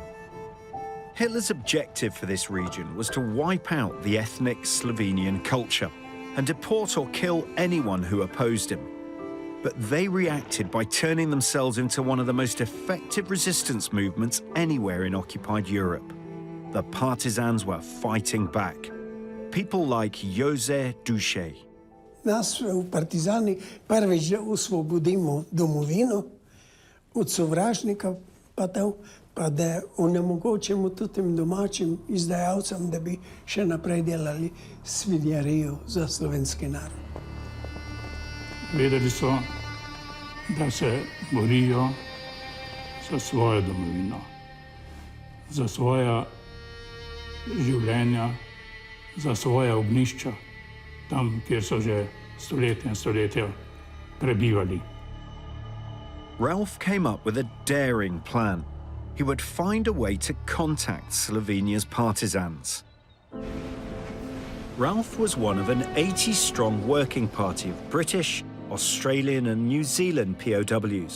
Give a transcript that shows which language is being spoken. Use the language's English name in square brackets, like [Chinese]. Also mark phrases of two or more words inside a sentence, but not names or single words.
[English] Hitler's objective for this region was to wipe out the ethnic Slovenian culture and deport or kill anyone who opposed him. But they reacted by turning themselves into one of the most effective resistance movements anywhere in occupied Europe. The Partisans were fighting back. People like Jose Duše. [Slovenian] Nas v Partizani prvič, da osvobodimo domovino od sovražnika, pa da onemogočimo tudi tem domačim izdajalcem, da bi še naprej delali svinjarijo za slovenski narod. Vedeli so, da se borijo za svojo domovino, za svoja življenja, za svoja ognjišča, tam, kjer so že stoletja in stoletja prebivali. [English] Ralph came up with a daring plan. He would find a way to contact Slovenia's partisans. Ralph was one of an 80-strong working party of British, Australian and New Zealand POWs.